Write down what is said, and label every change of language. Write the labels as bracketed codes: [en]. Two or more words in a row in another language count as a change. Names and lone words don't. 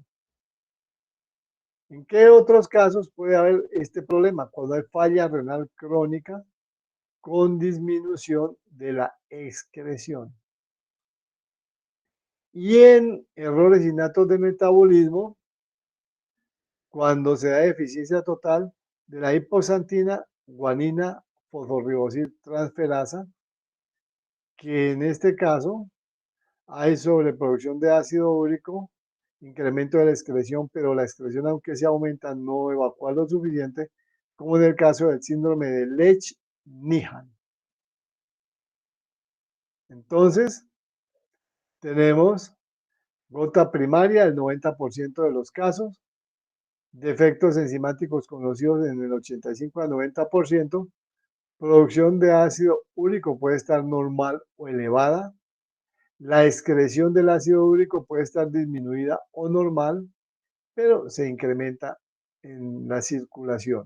[es] ¿En qué otros casos puede haber este problema? Cuando hay falla renal crónica con disminución de la excreción. Y en errores innatos de metabolismo, cuando se da deficiencia total de la hipoxantina guanina fosforibosil transferasa, que en este caso hay sobreproducción de ácido úrico, incremento de la excreción, pero la excreción, aunque se aumenta, no evacúa lo suficiente, como en el caso del síndrome de Lesch-Nyhan. Entonces, tenemos gota primaria, el 90% de los casos, defectos enzimáticos conocidos en el 85 al 90%, producción de ácido úrico puede estar normal o elevada, la excreción del ácido úrico puede estar disminuida o normal, pero se incrementa en la circulación.